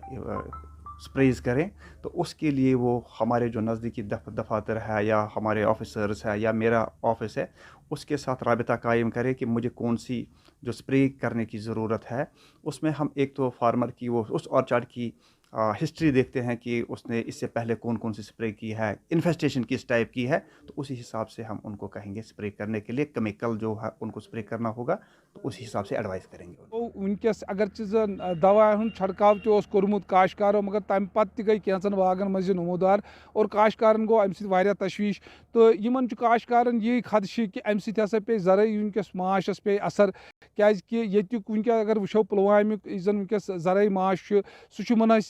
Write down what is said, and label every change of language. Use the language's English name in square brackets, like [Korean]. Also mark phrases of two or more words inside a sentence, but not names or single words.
[Urdu] سپریز کریں تو اس کے لیے وہ ہمارے جو نزدیکی دفاتر ہے یا ہمارے آفیسرز ہے یا میرا آفس ہے اس کے ساتھ رابطہ قائم کرے کہ مجھے کون سی جو سپرے کرنے کی ضرورت ہے اس میں ہم ایک تو فارمر کی وہ اس آرچارڈ کی ہسٹری دیکھتے ہیں کہ اس نے اس سے پہلے کون کون سی سپرے کی ہے انفیسٹیشن کس ٹائپ کی ہے تو اسی حساب سے ہم ان کو کہیں گے سپرے کرنے کے لیے کیمیکل جو ہے ان کو سپرے کرنا ہوگا تو اسی حساب سے ایڈوائز کریں گے [Kashmiri] ونکس اگر زن دوا ہند چھڑکاو تہ کورمت کاشتکارو مگر تمہ پتہ تہ گئی کینژن باغن مز نمودار اور کاشتکارن گو امہ سۭتۍ واریاہ تشویش تو یمن چھ کاشتکارن یہ خدشہ کہ امہ سۭتۍ ہسا پے زرعی ونکس معاشس پے اثر کیازکہ ییٚتیُک ونکیٚس اگر وٕچھو پُلوامیُک یُس زن ونکیٚس زرعی معاش چھُ سُہ چھُ منحصر